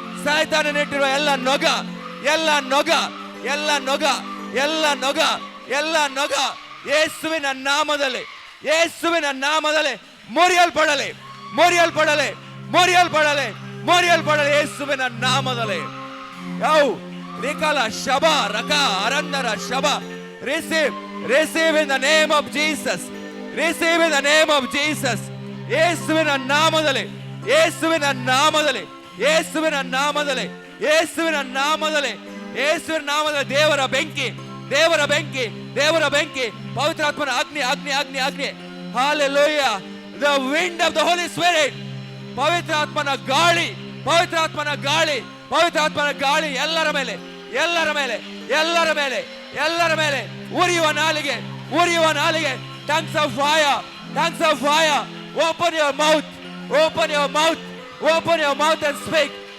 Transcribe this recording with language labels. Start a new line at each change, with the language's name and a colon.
Kannada: ಸೈತಾನನಿಟ್ಟಿರುವ ಎಲ್ಲ ನೊಗ, ಎಲ್ಲ ನೊಗ, ಎಲ್ಲ ನೊಗ, ಎಲ್ಲ ನೊಗ, ಎಲ್ಲ ನೊಗ ಯೇಸುವಿನ ನಾಮದಲ್ಲಿ, ಯೇಸುವಿನ ನಾಮದಲ್ಲಿ ಮುರಿಯಲ್ಪಡಲಿ, ಮುರಿಯಲ್ಪಡಲಿ, ಮುರಿಯಲ್ಪಡಲಿ, ಮುರಿಯಲ್ಪಡಲಿ ಯೇಸುವಿನ ನಾಮದಲ್ಲಿ. ಯೌ ರಿಕಲ ಶಬ ರಕ ಅರಂದರ ಶಬ.
English: Receive, receive in the name of Jesus. Receive in the name of Jesus.
Kannada: ಯೇಸುವಿನ ನಾಮದಲ್ಲಿ, ಯೇಸುವಿನ ನಾಮದಲ್ಲಿ, ಯೇಸುವಿನ ನಾಮದಲ್ಲಿ, ಯೇಸುವಿನ ನಾಮದಲ್ಲಿ, ಯೇಸುವಿನ ನಾಮದಲ್ಲಿ. ದೇವರ ಬೆಂಕಿ, ದೇವರ ಬೆಂಕಿ, ದೇವರ ಬೆಂಕಿ, ಪವಿತ್ರಾತ್ಮನ ಅಗ್ನಿ ಅಗ್ನಿ ಅಗ್ನಿ ಅಗ್ನಿ. Hallelujah.
English: The wind of the Holy Spirit.
Kannada: ಪವಿತ್ರಾತ್ಮನ ಗಾಳಿ, ಪವಿತ್ರಾತ್ಮನ ಗಾಳಿ, ಪವಿತ್ರಾತ್ಮನ ಗಾಳಿ ಎಲ್ಲರ ಮೇಲೆ, ಎಲ್ಲರ ಮೇಲೆ, ಎಲ್ಲರ ಮೇಲೆ, ಎಲ್ಲರ ಮೇಲೆ. ಉರಿಯುವ ನಾಲಿಗೆ, ಉರಿಯುವ ನಾಲಿಗೆ.
English: Tongues of fire, tongues of fire. Open your mouth, open your mouth, open your mouth and speak.